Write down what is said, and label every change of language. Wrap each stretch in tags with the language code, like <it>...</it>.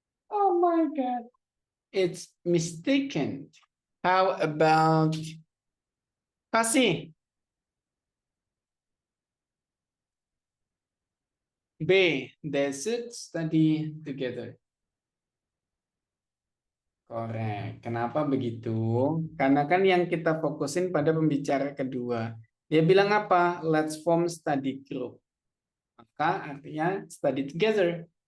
<en>Oh my God. It's mistaken. How about Kasih? B. They should study together.</en> <id>Korek. Kenapa begitu? Karena kan yang kita fokusin pada pembicara kedua. Dia bilang apa?</id> <en>Let's form study group.</en> <id>Maka artinya study together.</id>